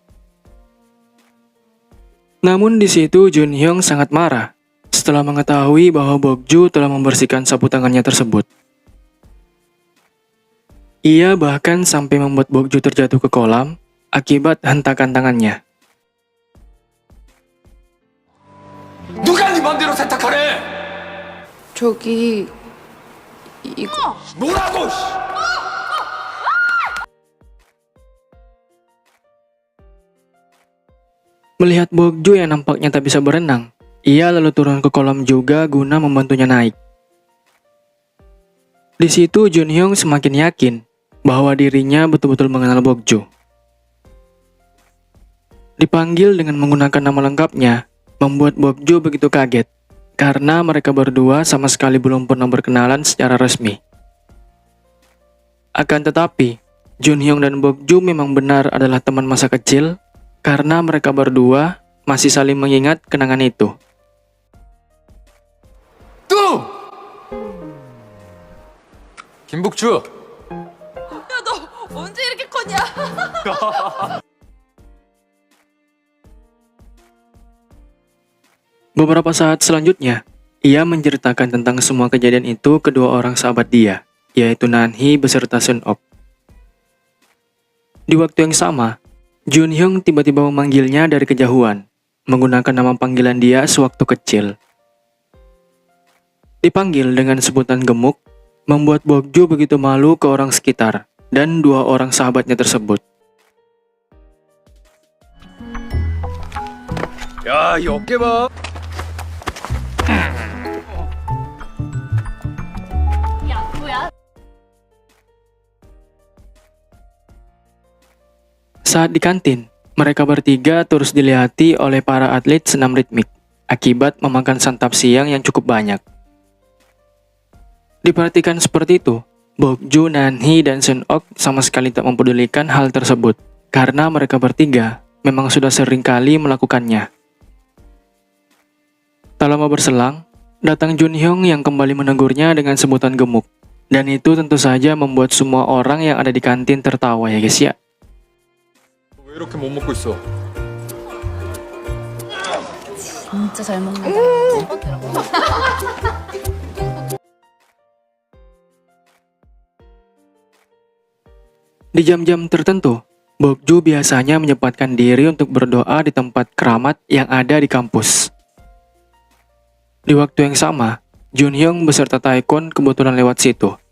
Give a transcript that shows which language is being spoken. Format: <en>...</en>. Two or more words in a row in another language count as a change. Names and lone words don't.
<id>Namun di situ Jun Hyung sangat marah setelah mengetahui bahwa Bokju telah membersihkan sapu tangannya tersebut. Ia bahkan sampai membuat Bokju terjatuh ke kolam akibat hentakan tangannya.</id> <ko>누가 네 맘대로 세탁하래? 저기 이거 뭐라고?</ko> <id>Melihat Bokju yang nampaknya tak bisa berenang, ia lalu turun ke kolam juga guna membantunya naik. Di situ Jun Hyung semakin yakin bahwa dirinya betul-betul mengenal Bokju. Dipanggil dengan menggunakan nama lengkapnya, membuat Bokju begitu kaget, karena mereka berdua sama sekali belum pernah berkenalan secara resmi. Akan tetapi, Jun Hyung dan Bokju memang benar adalah teman masa kecil, karena mereka berdua masih saling mengingat kenangan itu.</id> <ko>뚱! 김복주! 너 언제 이렇게 컸냐?</ko> <id>Beberapa saat selanjutnya, ia menceritakan tentang semua kejadian itu ke dua orang sahabat dia, yaitu Nanhee beserta Seon-ok. Di waktu yang sama, Jun Hyung tiba-tiba memanggilnya dari kejauhan, menggunakan nama panggilan dia sewaktu kecil. Dipanggil dengan sebutan gemuk, membuat Bokju begitu malu ke orang sekitar dan dua orang sahabatnya tersebut.</id> <ko>야, 이 어깨 봐. 야 뭐야?</ko> <id>Saat di kantin, mereka bertiga terus dilihati oleh para atlet senam ritmik akibat memakan santap siang yang cukup banyak. Diperhatikan seperti itu, Bokju, Nanhee, dan Seon-ok sama sekali tak mempedulikan hal tersebut karena mereka bertiga memang sudah sering kali melakukannya. Tak lama berselang, datang Jun Hyung yang kembali menegurnya dengan sebutan gemuk, dan itu tentu saja membuat semua orang yang ada di kantin tertawa ya guys ya.</id> <ko>왜 이렇게 못 먹고 있어? 진짜 잘 먹는다.</ko> <id>Di jam-jam tertentu, Bokju biasanya menyempatkan diri untuk berdoa di tempat keramat yang ada di kampus. Di waktu yang sama, Jun Hyung beserta Taekwon kebetulan lewat situ.</id>